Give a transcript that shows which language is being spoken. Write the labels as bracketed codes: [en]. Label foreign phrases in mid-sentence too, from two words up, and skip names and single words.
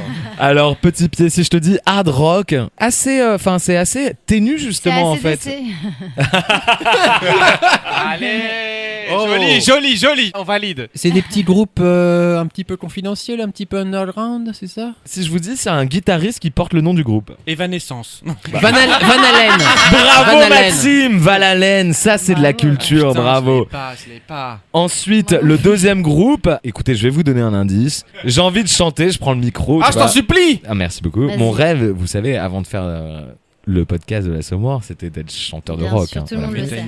[fr] Alors petit pied, si je te dis [en] hard rock, [fr] assez, c'est assez ténu justement en fait. Allez, Oh. joli, on valide. C'est des petits groupes un petit peu confidentiels, un petit peu underground, c'est ça? Si je vous dis, c'est un guitariste qui porte le nom du groupe. Evanescence. Van Halen. Bravo Van Halen. Maxime, Van Halen, ça c'est de la culture, Putain, bravo. Je l'ai pas. Ensuite, le deuxième groupe, écoutez, je vais vous donner un indice. J'ai envie de chanter, je prends le micro. Ah, tu je t'en vois. supplie. Ah, merci beaucoup. Vas-y. Mon rêve, vous savez, avant de faire le podcast de l'Assommoir, c'était d'être chanteur de Bien rock. sûr, hein, tout le monde Mais le t'as sait.